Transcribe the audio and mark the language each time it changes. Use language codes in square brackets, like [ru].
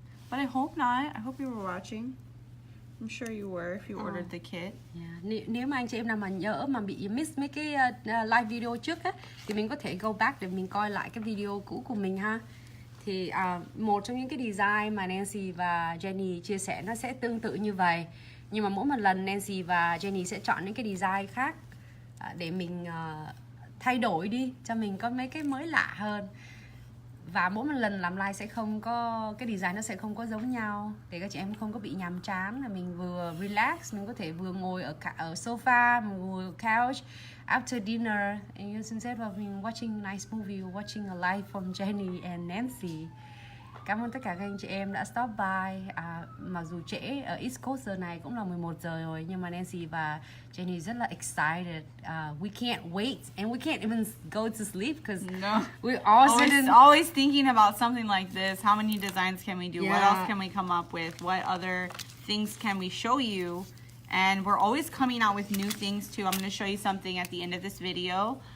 [en] But I hope not. I hope you were watching. I'm sure you were if you ordered the kit. [vi] Nếu mà anh chị em nào mà nhớ mà bị [en] miss [vi] mấy cái live video trước á, thì mình có thể [en] go back [vi] để mình coi lại cái video cũ của mình ha. Thì một trong những cái design mà Nancy và Jenny chia sẻ nó sẽ tương tự như vậy. Nhưng mà mỗi một lần Nancy và Jenny sẽ chọn những cái design khác để mình thay đổi đi, cho mình có mấy cái mới lạ hơn. Và mỗi một lần làm live sẽ không có, cái design nó sẽ không có giống nhau, để các chị em không có bị nhàm chán, là mình vừa [en] relax, [vi] mình có thể vừa ngồi ở sofa, mình ngồi [en] couch after dinner, and instead of being watching a nice movie, watching a live from Jenny and Nancy. [vi] Cảm ơn tất cả các anh chị em đã [en] stop by. [vi] Mặc dù trễ ở East Coast giờ này cũng là 11 giờ rồi, nhưng mà Nancy và Jenny rất là [en] excited. We can't wait, and we can't even go to sleep because we're always thinking about something like this. How many designs can we do? What else can we come up with? What other things can we show you? And we're always coming out with new things too. I'm going to show you something at the end of this video.